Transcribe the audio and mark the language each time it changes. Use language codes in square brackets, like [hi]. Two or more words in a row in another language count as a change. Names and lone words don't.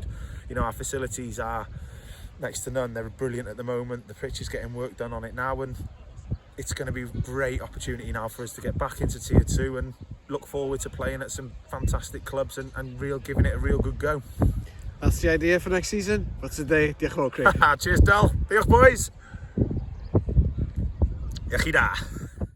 [en] You know, our facilities are next to none. They're brilliant at the moment. The pitch is getting work done on it now, and it's going to be a great opportunity now for us to get back into Tier 2 and look forward to playing at some fantastic clubs and giving it a real good go. That's the idea for next season. What's the day? [cy] Diolch yn fawr, Craig. [en] Cheers, Del. Diolch, boys. [cy] Iechyd da.